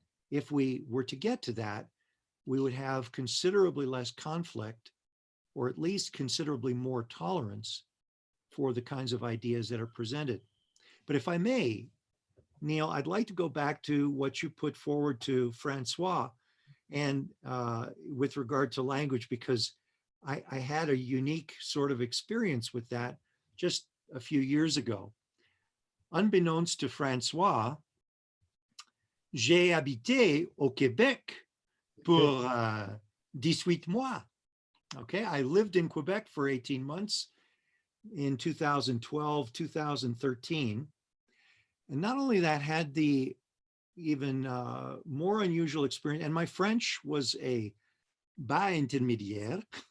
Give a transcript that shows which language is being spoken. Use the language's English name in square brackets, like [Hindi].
[English] If we were to get to that, we would have considerably less conflict, or at least considerably more tolerance for the kinds of ideas that are presented. But if I may, Neil, I'd like to go back to what you put forward to Francois and with regard to language, because I had a unique sort of experience with that just a few years ago. unbeknownst to Francois, [French] j'ai habité au Québec pour 18 mois. [English] Okay, I lived in Quebec for 18 months in 2012, 2013. And not only that, had the even more unusual experience, and my French was a [French] bas intermédiaire,